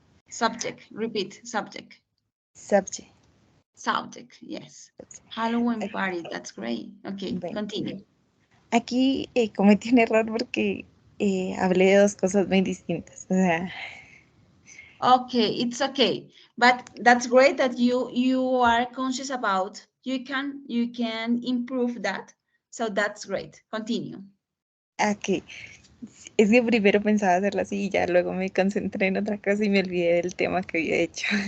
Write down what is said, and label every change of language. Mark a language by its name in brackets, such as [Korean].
[English] Subject, repeat, subject. Subject. Subject, yes. Halloween party, that's great. Okay, [Spanish] Bueno, [English] continue. [Spanish] aquí cometí un error porque hablé de dos cosas muy distintas. O sea, [English] Okay, it's okay, but that's great that you are conscious about. You can improve that, so that's great. Continue. [Spanish] aquí es que primero pensaba hacerlo así y ya luego me concentré en otra cosa y me olvidé del tema que había hecho.